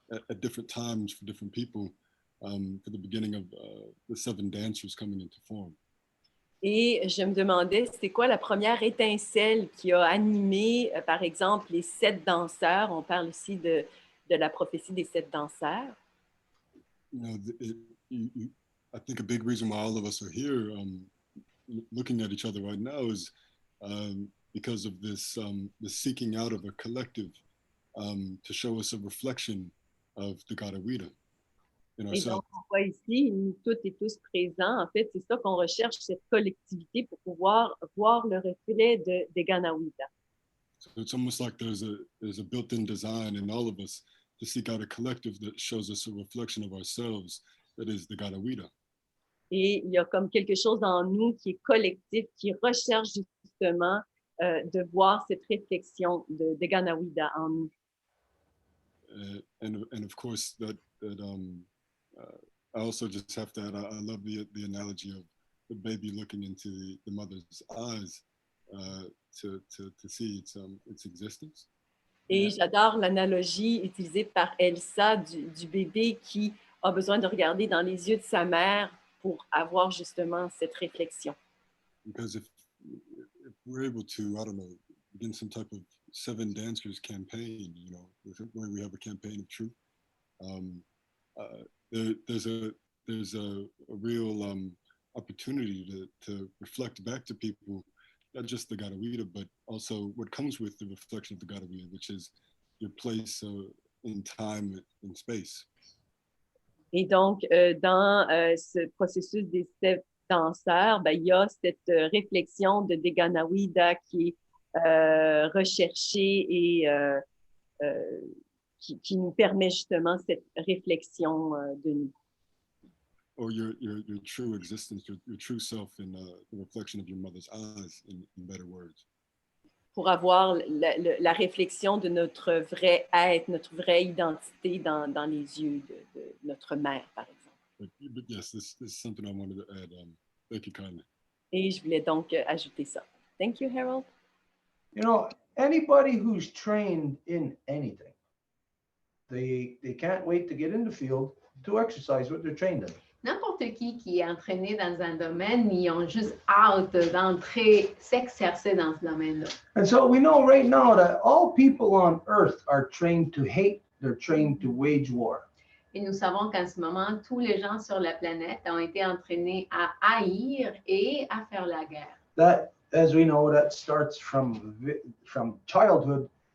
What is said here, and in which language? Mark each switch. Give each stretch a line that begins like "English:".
English: at different times for different people for the beginning of the 7 dancers coming into form.
French: Et je me demandais, c'était quoi la première étincelle qui a animé, par exemple, les 7 danseurs? On parle aussi de la prophétie des 7 danseurs.
English: You know, I think a big reason why all of us are here looking at each other right now is because of this the seeking out of a collective to show us a reflection of the God Awida in
French: Et donc,
English: ourselves.
French: on voit ici, nous toutes et tous présents, en fait, c'est ça qu'on recherche, cette collectivité pour pouvoir voir le reflet de Ganawida.
English: So it's almost like there's a built-in design in all of us to seek out a collective that shows us a reflection of ourselves that is the God Awida.
French: Et il y a comme quelque chose en nous qui est collectif, qui recherche justement de voir cette réflexion de Ganawida en nous.
English: And of course that I also just have to add, I love the analogy of the baby looking into the mother's eyes to see its existence.
French: Et j'adore l'analogie utilisée par Elsa du bébé qui a besoin de regarder dans les yeux de sa mère pour avoir justement cette réflexion.
English: Because if we're able to, I don't know, begin some type of 7 dancers campaign, you know, where we have a campaign of truth, there's a real opportunity to reflect back to people, not just the Gadawida, but also what comes with the reflection of the Gadawida, which is your place in time and space.
French: Et donc, dans ce processus des 7 danseurs, ben, il y a cette réflexion de Ganawida qui est recherchée et qui nous permet justement cette réflexion de nous.
English: Or your true existence, your true self in the reflection of your mother's eyes, in better words.
French: Pour avoir la réflexion de notre vrai être, notre vraie identité dans les yeux de notre mère, par exemple.
English: But yes, this is something I wanted to add. Thank you kindly.
French: Et je voulais donc ajouter ça.
English: Thank you, Harold. You know, anybody who's trained in anything, they can't wait to get in the field to exercise what they're trained in.
French: N'importe qui est entraîné dans un domaine, ils ont juste hâte d'entrer, s'exercer dans ce domaine-là.
English: And so we know right now that all people on earth are trained to hate, they're trained to wage war.
French: Et nous savons qu'en ce moment, tous les gens sur la planète ont été entraînés à haïr et à faire la guerre.
English: That, as we know, that starts from childhood.